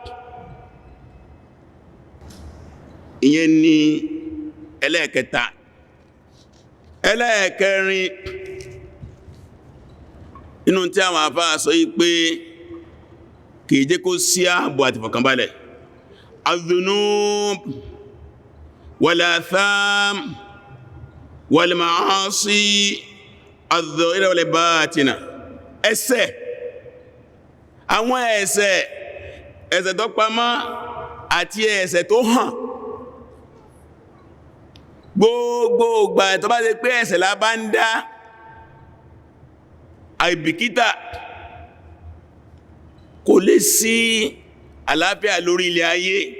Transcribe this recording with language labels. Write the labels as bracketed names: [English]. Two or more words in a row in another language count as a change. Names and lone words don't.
[Yoruba] ìyẹn ni ẹlẹ́ẹ̀kẹta ẹlẹ́ẹ̀kẹrin inú tí àwọn àfáà sọ yí pé kìí jẹ́ kó sí ààbò àti fọ̀kànbalẹ̀ [Arabic] الذنوب والآثام والمعاصي الظاهرة والباطنة [Yoruba] ẹ̀ṣẹ̀ àwọn ẹ̀ṣẹ̀ tó pamọ́ àti ẹ̀ṣẹ̀ tó hàn gbogbo ìgbà tó bá ṣe pé ẹ̀ṣẹ̀ la bá ń dá àìbìkítà kò lè sí àlàáfíà lórí ilẹ̀ ayé